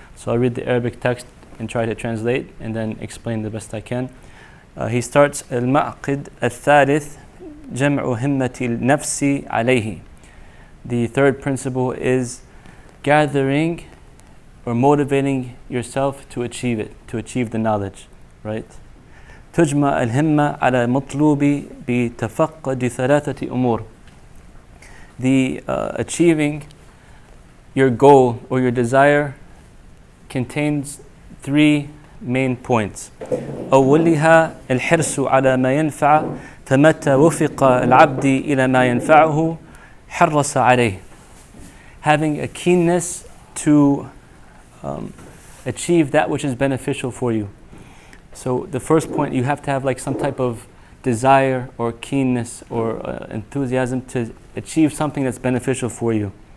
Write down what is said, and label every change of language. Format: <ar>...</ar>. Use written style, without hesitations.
<en>So I'll read the Arabic text and try to translate and then explain the best I can. He starts,</en> <ar>al-ma'qid al-thalith jam'u himmati al-nafsi alayhi.</ar> <en>The third principle is gathering or motivating yourself to achieve it, to achieve the knowledge, right?</en> <ar>تجمع الهمة على مطلوب بتفقد ثلاثة أمور.</ar> <en>The achieving your goal or your desire contains three main points.</en> <ar>أولها الحرص على ما ينفع فمتى وفق العبد إلى ما ينفعه حرص عليه.</ar> <en>Having a keenness to achieve that which is beneficial for you. So the first point, you have to have like some type of desire or keenness or enthusiasm to achieve something that's beneficial for you.</en>